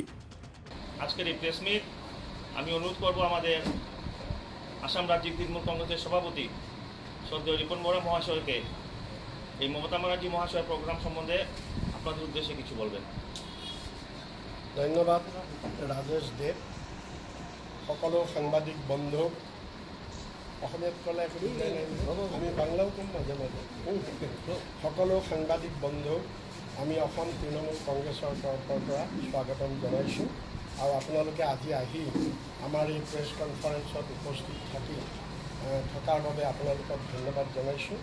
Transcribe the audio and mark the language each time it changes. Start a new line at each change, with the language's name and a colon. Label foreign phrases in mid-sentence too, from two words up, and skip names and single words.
Bangla: আজকের এই
English: press meet
Bangla: আমি অনুরোধ করব আমাদের আসাম রাজ্যিক তৃণমূল কংগ্রেসের সভাপতি শ্রদ্ধেয় রিপন বরা মহাশয়কে এই মমতা ব্যানার্জি মহাশয় প্রোগ্রাম সম্বন্ধে আপনাদের উদ্দেশ্যে কিছু বলবেন।
Assamese: ধন্যবাদ রাজেশ দেব। সকলো সাংবাদিক বন্ধু, অসমীয়াত ক'লে আমি বাংলাও কম মাজে মাজে, সকলো সাংবাদিক বন্ধু আমি অসম তৃণমূল কংগ্ৰেছৰ তৰফৰ পৰা স্বাগতম জনাইছোঁ আৰু আপোনালোকে আজি আহি আমাৰ এই
English: press conference
Assamese: উপস্থিত থকাৰ বাবে আপোনালোকক ধন্যবাদ জনাইছোঁ।